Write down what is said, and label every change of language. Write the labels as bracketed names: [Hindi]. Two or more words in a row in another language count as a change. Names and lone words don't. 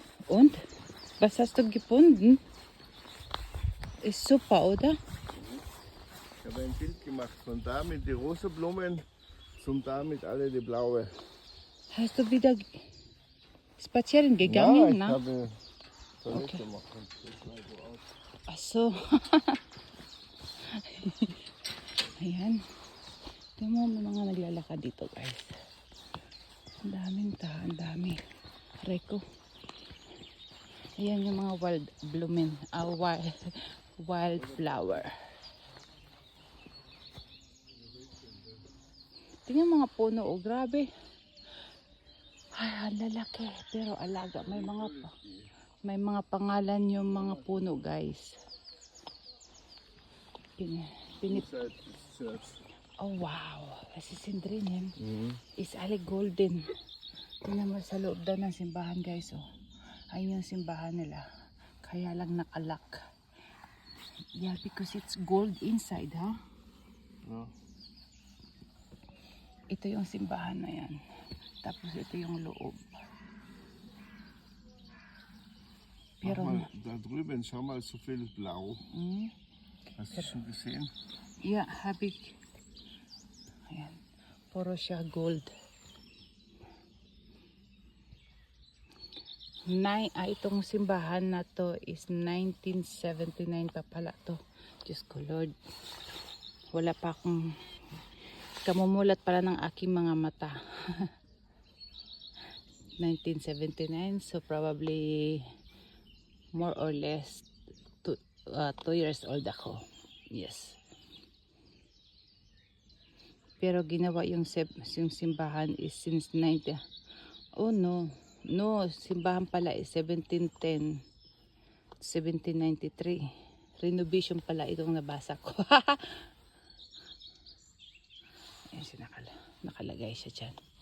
[German] Und? Was hast du gefunden? Ist super, oder? Ich habe ein Bild gemacht von da mit den rosa Blumen zum da mit alle die blaue. Hast du wieder spazieren gegangen? Ja, ich Na? habe Toilette Okay. gemacht. Das sah so aus. Ach so. [Filipino] Ayan. Tingnan mo, may mga naglalakad dito, guys. Ang daming ang dami. Reko. Ayan yung mga [English] wild blooming, [Filipino] wildflower. Tingnan mga puno, oh, grabe. Ay, ang lalaki. Pero alaga, may mga pangalan yung mga puno, guys. [English] Oh, wow. [German] Das ist in drinnen. Is alle golden. [Filipino] Tingnan mo sa loob daw ng simbahan, guys, oh. Ayun yung simbahan nila. Kaya lang nakalak. [English] Yeah, because it's gold inside, [Filipino] ha? [German] Ja. [Filipino] Ito yung simbahan na yan. Tapos ito yung loob. Pero, [German] Mal, da drüben, schau mal, so viel blau. Hast du schon gesehen? [Filipino] yeah, habig. Ayan. Puro siya gold. Itong simbahan na to is 1979 pa pala to. Diyos ko Lord. Wala pa akong kamumulat pala ng aking mga mata. 1979, [English] so probably more or less 2 years old ako. Yes. [Filipino] Pero ginawa yung simbahan is since 90. [English] Oh no. [Filipino] No, simbahan pala is 1710, 1793. Renovation pala itong nabasa ko. Ayan siya, nakalagay siya dyan.